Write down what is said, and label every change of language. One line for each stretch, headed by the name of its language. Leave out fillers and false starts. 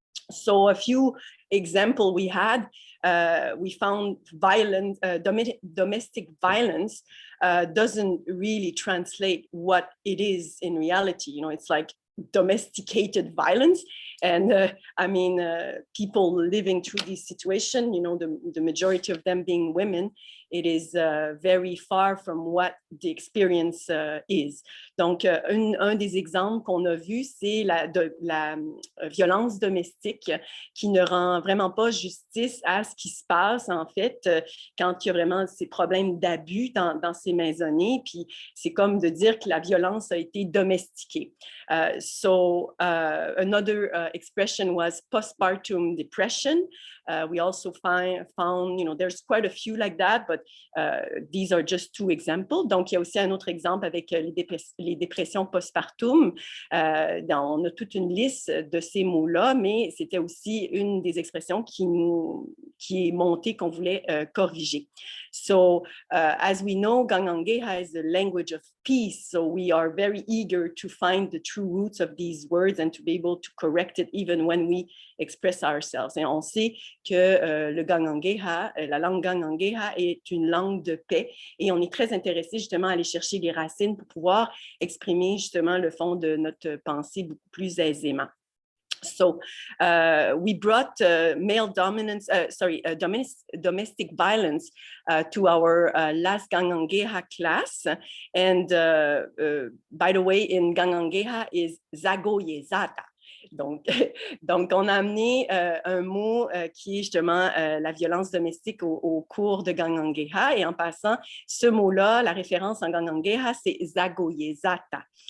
English: So a few examples we had, we found domestic violence doesn't really translate what it is in reality. You know, it's like domesticated violence. And I mean, people living through this situation, you know, the majority of them being women, it is very far from what the experience is.
French: Donc, un des exemples qu'on a vu, c'est la violence domestique qui ne rend vraiment pas justice à ce qui se passe, en fait, quand il y a vraiment ces problèmes d'abus dans ces maisonnées. Puis, c'est comme de dire que la violence a été domestiquée.
English: So, another expression was postpartum depression. We also found, you know, there's quite a few like that, but these are just 2 examples.
French: Donc, il y a aussi un autre exemple avec les dépressions postpartum. On a toute une liste de ces mots-là, mais c'était aussi une des expressions qui est montée qu'on voulait corriger.
English: So, as we know, Gangangeha is the language of peace, so we are very eager to find the true roots of these words and to be able to correct it even when we express ourselves.
French: Et on sait que le Gangangeha, la langue Gangangeha est une langue de paix et on est très intéressé justement à aller chercher les racines pour pouvoir exprimer justement le fond de notre pensée beaucoup plus aisément.
English: So we brought domestic violence to our last Gangangeha class. And by the way, in Gangangeha is Zagoyezata.
French: Donc, on a amené un mot qui est justement la violence domestique au cours de Gangangeha. Et en passant, ce mot-là, la référence en Gangangeha, c'est zagoyezata.